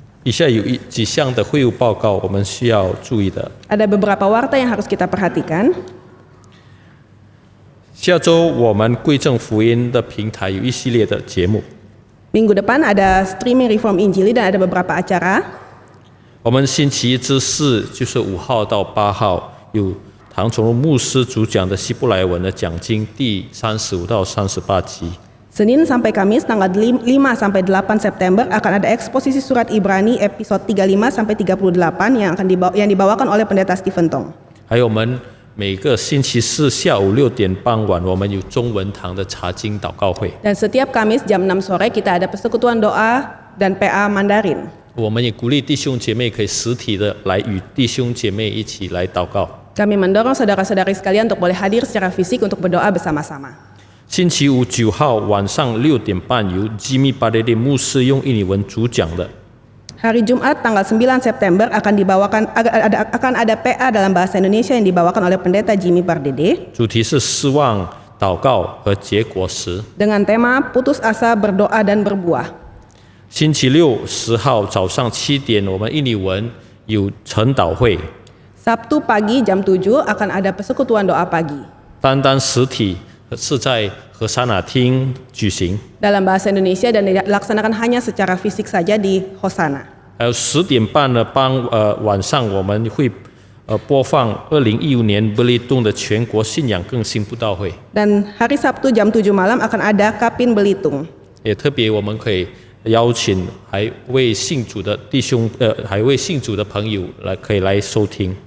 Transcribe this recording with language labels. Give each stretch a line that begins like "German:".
Chinese: 下有几项的会务报告我们需要注意的。
Indonesian: Ada beberapa warta yang harus kita perhatikan.
Chinese: 下周我们贵正福音的平台有一系列的节目，
Indonesian: Minggu depan ada streaming Reform Injili dan ada beberapa acara.
Chinese: 我们星期一至四就是5号到8号有唐崇荣牧师主讲的希伯来文的讲经第35到38集。
Indonesian: Senin sampai Kamis tanggal 5 sampai 8 September akan ada eksposisi surat Ibrani episode 35 sampai 38 yang dibawakan oleh pendeta Stephen Tong.
Chinese: 还有我们每个星期四下午6点傍晚，我们有中文堂的查经祷告会。
Indonesian: Dan setiap Kamis jam 6 sore kita ada persekutuan doa dan PA Mandarin.
Chinese: 我们也鼓励弟兄姐妹可以实体的来与弟兄姐妹一起来祷告。
Indonesian: Kami mendorong saudara-saudari sekalian untuk boleh hadir secara fisik untuk berdoa bersama-sama.
Chinese: 星期五9号晚上6点半由吉米巴雷利牧师用印尼文主讲的。
Indonesian: Hari Jumat tanggal 9 September akan ada PA dalam bahasa Indonesia yang dibawakan oleh pendeta Jimmy Pardede
Chinese: 主题是失望、祷告和结果实。
Indonesian: dengan tema putus asa, berdoa dan berbuah.
Chinese: 星期六10号早上7点，我们印尼文有晨祷会，
Indonesian: Sabtu pagi jam 7 akan ada persekutuan doa pagi.
Chinese: 单单实体是在和沙那厅举行。
Indonesian: Dalam bahasa Indonesia dan dilaksanakan hanya secara fisik saja di Hosana.
Chinese: 还有10点半的晚上，我们会播放2015年Belitung 的全国信仰更新布道会。
Indonesian: Dan hari Sabtu jam 7 malam akan ada Kapin Belitung.
Chinese: 也特别我们可以邀请还未信主的弟兄还未信主的朋友可以来收听。